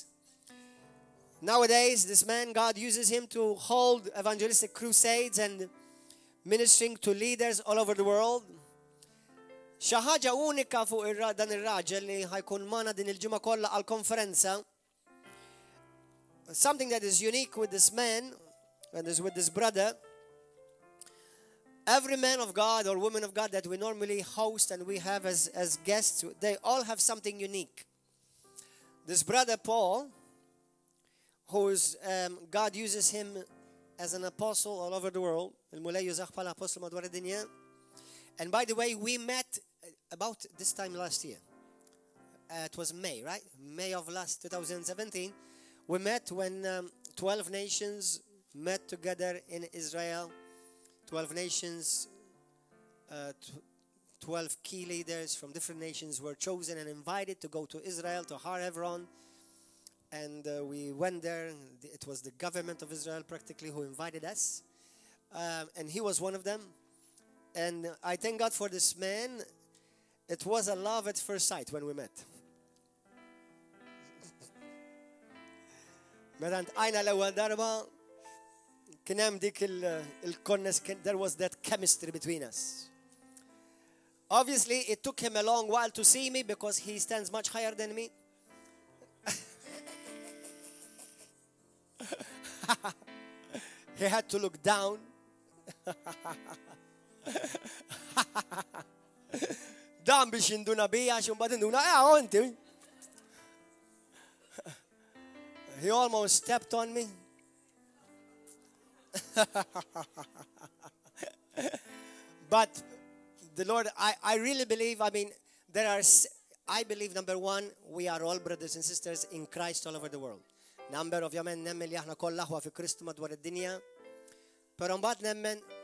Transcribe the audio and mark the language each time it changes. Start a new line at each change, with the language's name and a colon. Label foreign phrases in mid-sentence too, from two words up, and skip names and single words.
English: Nowadays, this man, God uses him to hold evangelistic crusades and ministering to leaders all over the world.
Maltese: Xi ħaġa unika fuq dan ir-raġel li ħajkun magħna din il-ġimgħa kollha għall-konferenza.
English: Something that is unique with this man and is with this brother. Every man of God or woman of God that we normally host and we have as guests, they all have something unique. This brother Paul, God uses him as an apostle all over the world.
Maltese: Il-mulej jużaħ bħala apostle madwar id-dinja.
English: And by the way, we met about this time last year. It was May, right? May of last 2017. We met when 12 nations met together in Israel. 12 nations, 12 key leaders from different nations were chosen and invited to go to Israel, to Har Hebron. And we went there. It was the government of Israel practically who invited us. And he was one of them. And I thank God for this man. It was a love at first sight when we met.
Maltese: Meta ntqajna l-ewwel darba kien hemm dik
English: there was that chemistry between us. Obviously, it took him a long while to see me because he stands much higher than me. He had to look down.
Maltese: Dan biex jinduna bija, xumbat induna, inti.
English: He almost stepped on me. But the Lord, I really believe, I believe, number one, we are all brothers and sisters in Christ all over the world. Number,
Maltese: ovvjament, nemmen li aħna kollha ħwa fi Kristu madwar id-dinja. Però mbagħad nemmen